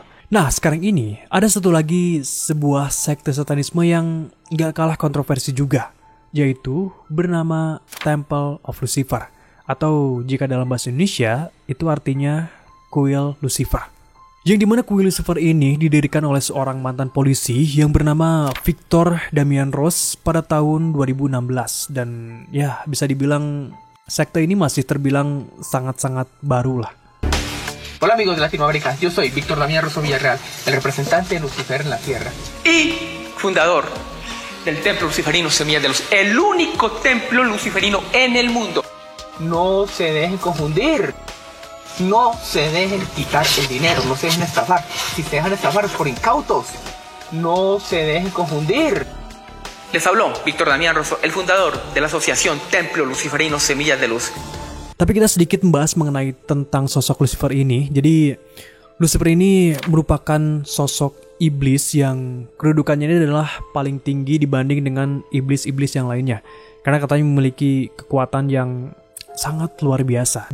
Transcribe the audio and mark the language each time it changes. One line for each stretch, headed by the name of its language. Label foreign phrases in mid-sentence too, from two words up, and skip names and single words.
Indonesian: Nah, sekarang ini ada satu lagi sebuah sekte satanisme yang gak kalah kontroversi juga, yaitu bernama Temple of Lucifer, atau jika dalam bahasa Indonesia itu artinya Kuil Lucifer. Yang dimana kuil Lucifer ini didirikan oleh seorang mantan polisi yang bernama Victor Damian Ross pada tahun 2016. Dan ya bisa dibilang sekte ini masih terbilang sangat-sangat baru lah.
Spanish: Hola amigos de Latinoamérica, yo soy Víctor Damián Rosso Villarreal, el representante de Lucifer en la Tierra y fundador del Templo Luciferino Semilla de Luz, el único templo luciferino en el mundo. No se dejen confundir. No se dejen quitar el dinero, no se dejen estafar. Si se dejan estafar es por incautos. No se dejen confundir. Les habló Víctor Damián Rosso, el fundador de la asociación Templo Luciferino Semillas de Luz.
Indonesian: Tapi kita sedikit membahas mengenai tentang sosok Lucifer ini. Jadi Lucifer ini merupakan sosok iblis yang kedudukannya ini adalah paling tinggi dibanding dengan iblis-iblis yang lainnya. Karena katanya memiliki kekuatan yang sangat luar biasa.